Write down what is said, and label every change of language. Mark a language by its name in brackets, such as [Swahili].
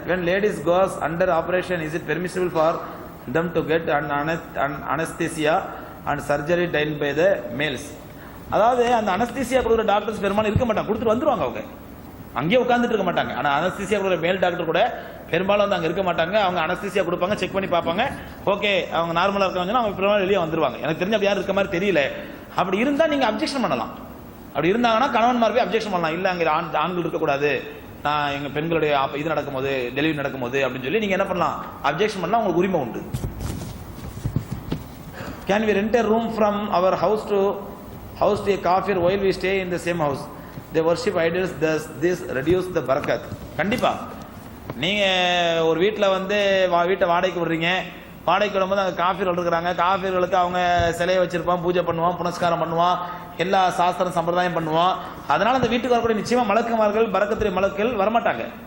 [English] When ladies goes under operation, is it permissible for them to get an anesthesia and surgery done by the males? [Tamil] அதாவது அந்த anaesthesia கொடுக்குற doctors பெரும்பாலும் இருக்க மாட்டாங்க, கொடுத்துட்டு வந்துருவாங்க. அவங்க அங்கேயே உட்காந்துட்டு இருக்க மாட்டாங்க. ஆனால் அனஸ்தீசியா கொடுக்குற மேல் டாக்டர் கூட பெரும்பாலும் வந்து அங்கே இருக்க மாட்டாங்க. அவங்க அனஸ்தீசியா கொடுப்பாங்க, செக் பண்ணி பார்ப்பாங்க, ஓகே அவங்க நார்மலாக இருக்காங்கன்னா அவங்க பெரும்பாலும் வெளியே வந்துருவாங்க. எனக்கு தெரிஞ்ச அப்படி யாரும் இருக்க மாதிரி தெரியல. அப்படி இருந்தால் நீங்கள் அப்ஜெக்ஷன் பண்ணலாம். அப்படி இருந்தாங்கன்னா கணவன்மார் போய் அப்ஜெக்ஷன் பண்ணலாம். இல்லை அங்கே ஆண்கள் இருக்கக்கூடாது, நான் எங்கள் பெண்களுடைய இது நடக்கும்போது டெலிவரி நடக்கும்போது அப்படின்னு சொல்லி நீங்கள் என்ன பண்ணலாம், அப்ஜெக்ஷன் பண்ணலாம். உங்களுக்கு உரிமை உண்டு. [English] Can we rent a room from our house to a kafir while we stay in the same house? They worship idols, thus this reduce the barakat. [Tamil] கண்டிப்பா நீங்கள் ஒரு வீட்டில் வந்து வீட்டை வாடகைக்கு விடுறீங்க, வாடகைக்கு விடும்போது அங்கே காஃபிர்கள் இருக்கிறாங்க. காஃபிர்களுக்கு அவங்க சிலையை வச்சிருப்பான், பூஜை பண்ணுவான், புனஸ்காரம் பண்ணுவான், எல்லா சாஸ்திரம் சம்பிரதாயம் பண்ணுவான். அதனால அந்த வீட்டுக்கு வரக்கூடிய நிச்சயமா மலக்குமார்கள் பரக்கத்துடைய மலக்கள் வரமாட்டாங்க.